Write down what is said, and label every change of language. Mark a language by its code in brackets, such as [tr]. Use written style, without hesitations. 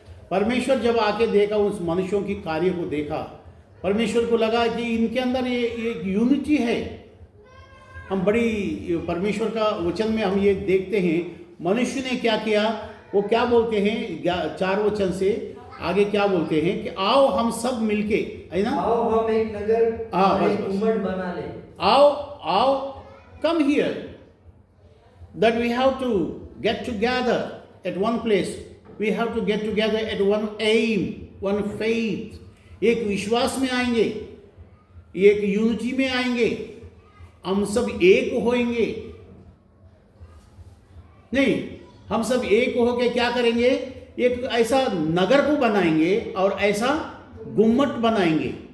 [hi] परमेश्वर जब आके देखा, उस मनुष्यों की कार्य को देखा, परमेश्वर को लगा कि इनके अंदर ये एक यूनिटी है। हम बड़ी परमेश्वर का वचन में हम ये देखते हैं, मनुष्य ने क्या किया, वो क्या बोलते हैं 4 वचन से आगे क्या बोलते हैं कि आओ हम सब मिलके, है ना, आओ हम एक नगर हाँ, और बस, एक बस। गुम्मट बना ले। आओ [en] come here, that we have to get together at one place. We have to get together at one aim, one faith. [hi] एक विश्वास में आएंगे, एक यूनिटी में आएंगे, हम सब एक होएंगे। नहीं, हम सब एक होके क्या करेंगे, एक ऐसा नगर को बनाएंगे और ऐसा गुम्मट बनाएंगे।